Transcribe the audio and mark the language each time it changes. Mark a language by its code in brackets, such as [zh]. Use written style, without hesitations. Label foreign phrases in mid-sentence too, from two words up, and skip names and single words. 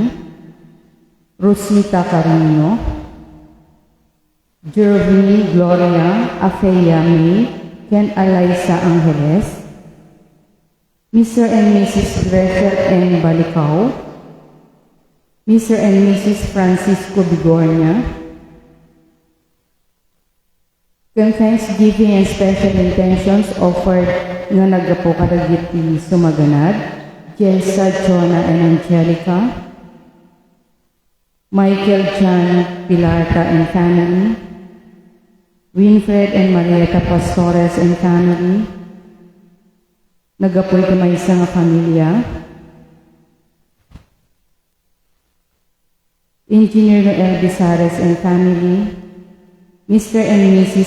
[en] Rosita Carino. Jervin, Gloria, Afeya May, Ken Alaysa Angeles. Mr. and Mrs. Gretel and Balicao. Mr. and Mrs. Francisco Bigornia. [ilo] Ken [en] Thanksgiving and special intentions offered [ilo] nga nagapo kadagiti sumaganad, Jelsa, Jonah, [en] and Angelica, Michael, John, Pilarta and family, Winfred and Marieta Pastores and family, [ilo] nagapoy ti maysa nga pamilya, [en] Engineer Noel Bizares and family, Mr. and Mrs.